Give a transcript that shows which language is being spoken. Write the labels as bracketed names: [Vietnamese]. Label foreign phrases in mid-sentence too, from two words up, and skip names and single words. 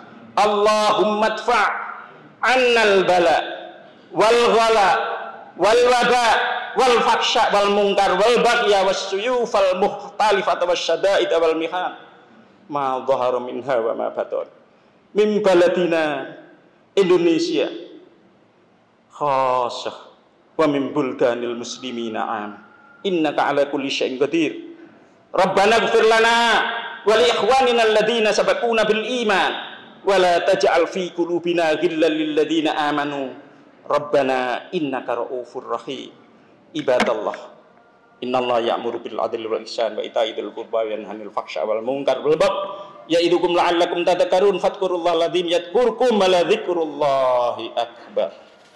[Arabic] اللهم ادفع عنا البلاء والغلاء والوباء والفحشاء والمنكر والبغي والسيوف المختلفة والشدائد والمحن ما ظهر منها وما بطن من بلدنا إندونيسيا خاصة ومن بلدان المسلمين عامة إنك على كل شيء قدير. ربنا اغفر لنا ولإخواننا الذين سبقونا بالإيمان ولا تجعل في قلوبنا غلا للذين آمنوا ربنا إنك رؤوف رحيم. عباد الله إن الله يأمر بالعدل والإحسان وإيتاء ذي القربى وينهى عن الفحشاء والمنكر والبغي يعظكم لعلكم تذكرون فاذكروا الله العظيم يذكركم ولذكر الله أكبر.